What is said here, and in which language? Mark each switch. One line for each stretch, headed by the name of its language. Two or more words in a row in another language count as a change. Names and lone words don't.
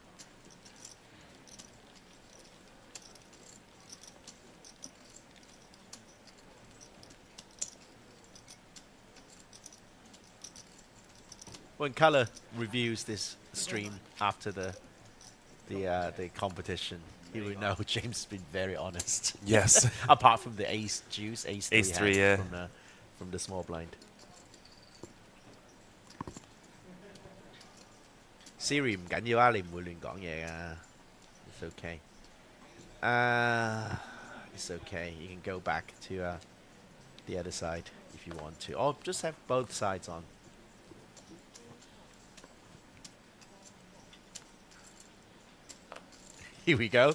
English: When Color reviews this stream after the competition, he will know James has been very honest. Yes. Apart from the ace juice, ace 3 yeah. From the small blind. Siri
Cantonese: 唔緊要啊，你唔會亂講嘢啊。
English: It's okay. It's okay. You can go back to the other side if you want to, or just have both sides on. Here we go.